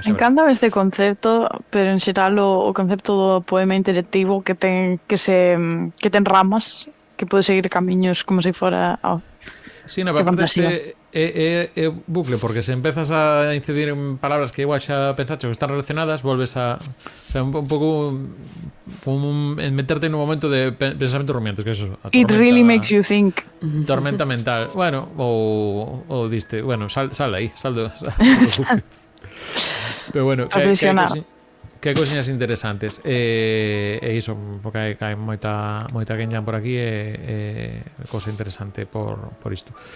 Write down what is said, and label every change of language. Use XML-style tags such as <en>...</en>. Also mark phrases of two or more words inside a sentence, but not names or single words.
<gl>Encántame este concepto, pero en xeral o concepto do poema interactivo que ten ramas, que pode seguir camiños como se fora Sí, no, pero aparte é bucle, porque se empezas a incidir en palabras que igual xa pensaste que están relacionadas, volves a... O sea, un pouco como en meterte nun momento de</gl> <es>pensamientos rumiantes,</es> <gl>que eso.</gl> <en>It really makes you think.</en> <gl>Tormenta mental. Bueno, ou diste... Bueno, sal de aí, sal do bucle. Pero bueno, que hai cousiñas interesantes. E iso, porque hai moita genjan por aquí e cousa interesante por isto.</gl>